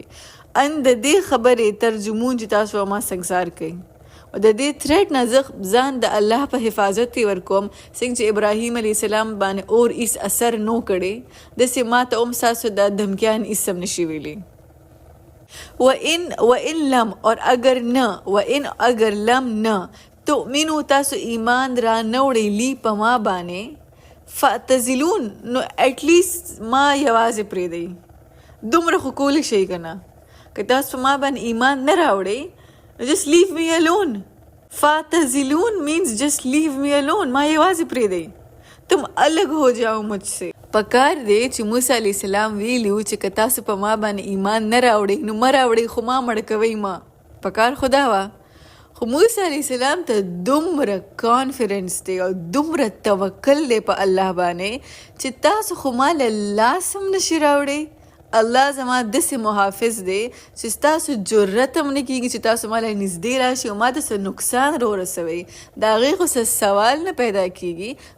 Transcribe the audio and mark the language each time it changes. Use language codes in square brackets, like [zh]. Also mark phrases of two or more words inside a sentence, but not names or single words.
[ps] ان د دې خبرې ترجمون چې تاسو ما سنګسار کوئ او د دې تھریټ نه زه ځان د الله په حفاظت کې ورکوم، څنګه چې ابراهیم علیه السلام باندې اور هیڅ اثر نو کړی، داسې ما ته هم ستاسو دا دھمکیان هیڅ هم نشي ویلی. [ar] و ان لم [ur] اور اگر [ps] نه، و ان اگر لم نه تؤمنو تاسو ایمان را نوړی لی په ما باندې، فاعتزلون نو [en] at least [ps] ما یوازې پرېږدئ. دومره خو کولی شئ که نه، که تاسو په ما باندې ایمان نه راوړئ [en] just leave me alone. فاعتزلون means just leave me alone، [ps] ما یوازې پرېږدئ، [ur] تم الگ ہو جاؤ مجھ سے. [ps] پکار دی چې موسی علیه السلام ویلي و چې که تاسو په ما باندې ایمان نه راوړئ نو مه راوړئ، خو ما مړ کوئ ما، پکار خو دا وه. خو موسی علیه السلام ته دومره کانفیډنس دی او دومره توکل دی په الله باندې چې تاسو خو ما له لاس هم نشي راوړئ، الله زما داسې محافظ دی چې ستاسو جرت هم نه کېږي چې تاسو ما له نږدې راشي او ما ته څه نقصان رورسوئ، د هغې خو څه سوال نه پیدا کېږي.